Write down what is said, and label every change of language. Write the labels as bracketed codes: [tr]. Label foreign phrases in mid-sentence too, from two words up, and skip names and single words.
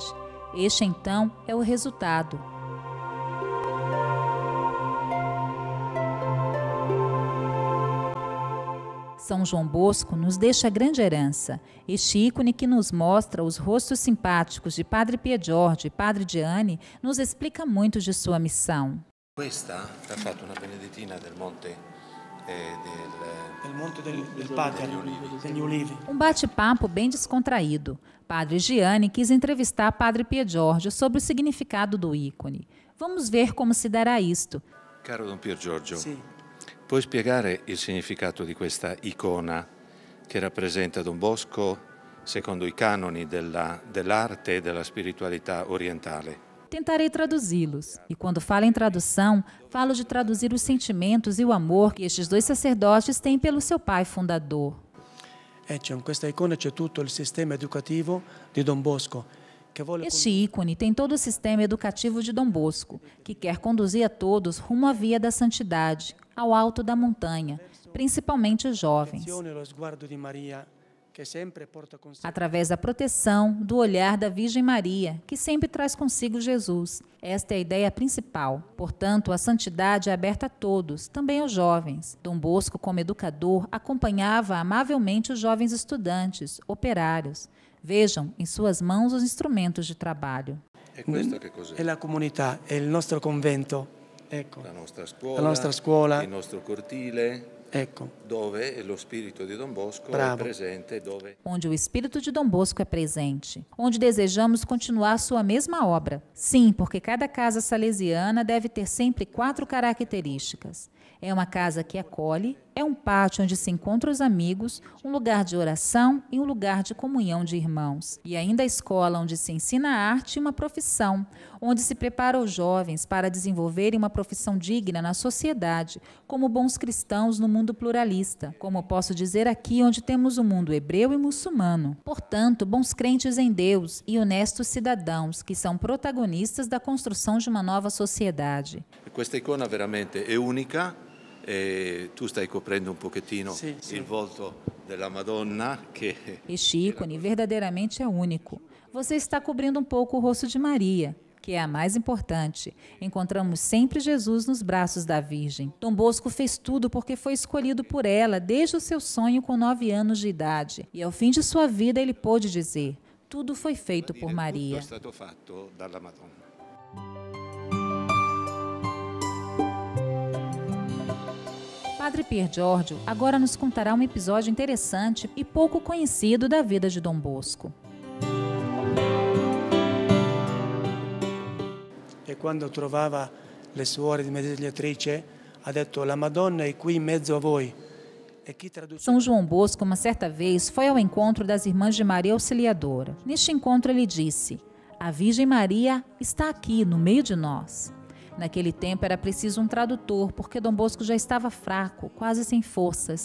[pt] Este, então, é o resultado. São João Bosco nos deixa grande herança. Este ícone que nos mostra os rostos simpáticos de Padre Piergiorgio e Padre Gianni nos explica muito de sua missão. [it] Questa ha fatto una benedettina del monte del Padre, degli Ulivi. [pt] Um bate-papo bem descontraído. Padre Gianni quis entrevistar Padre Piergiorgio sobre o significado do ícone. Vamos ver como se dará isto. [it] Caro Don Piergiorgio, Sì. puoi spiegare il significato di questa icona che rappresenta Don Bosco secondo i canoni dell'arte e della spiritualità orientale? [pt] Tentarei traduzi-los. E quando falo em tradução, falo de traduzir os sentimentos e o amor que estes dois sacerdotes têm pelo seu pai fundador. [it] In questa icona c'è tutto il sistema educativo di Don Bosco. [pt] Este ícone tem todo o sistema educativo de Dom Bosco, que quer conduzir a todos rumo à via da santidade, ao alto da montanha, principalmente os jovens. Através da proteção, do olhar da Virgem Maria, que sempre traz consigo Jesus. Esta é a ideia principal. Portanto, a santidade é aberta a todos, também aos jovens. Dom Bosco, como educador, acompanhava amavelmente os jovens estudantes, operários. Vejam em suas mãos os instrumentos de trabalho. [it] E questo che cos'è? È la comunità, è il nostro convento. Ecco. La nostra scuola, il nostro cortile. Ecco. Dove lo spirito di Don Bosco Bravo. è presente, dove... [pt] Onde o espírito de Dom Bosco é presente, onde desejamos continuar sua mesma obra. Sim, porque cada casa salesiana deve ter sempre 4 características. É uma casa que acolhe, é um pátio onde se encontram os amigos, um lugar de oração e um lugar de comunhão de irmãos. E ainda a escola onde se ensina a arte e uma profissão, onde se prepara os jovens para desenvolverem uma profissão digna na sociedade, como bons cristãos no mundo pluralista, como posso dizer aqui onde temos o mundo hebreu e muçulmano. Portanto, bons crentes em Deus e honestos cidadãos, que são protagonistas da construção de uma nova sociedade. [it] Questa icona veramente è unica E tu stai coprendo un pochettino il volto della Madonna che... [pt] Este ícone verdadeiramente é único. Você está cobrindo um pouco o rosto de Maria, que é a mais importante. Encontramos sempre Jesus nos braços da Virgem. Dom Bosco fez tudo porque foi escolhido por ela desde o seu sonho com 9 anos de idade. E ao fim de sua vida ele pôde dizer: tudo foi feito por Maria. [it] Tutto è stato fatto dalla Madonna. [pt] Padre Pier Giorgio agora nos contará um episódio interessante e pouco conhecido da vida de Dom Bosco. [it] E quando trovava le suore di Mediatrice, ha detto: la Madonna è qui in mezzo a voi. [pt] São João Bosco, uma certa vez, foi ao encontro das Irmãs de Maria Auxiliadora. Neste encontro ele disse: a Virgem Maria está aqui, no meio de nós. Naquele tempo era preciso um tradutor, porque Dom Bosco já estava fraco, quase sem forças.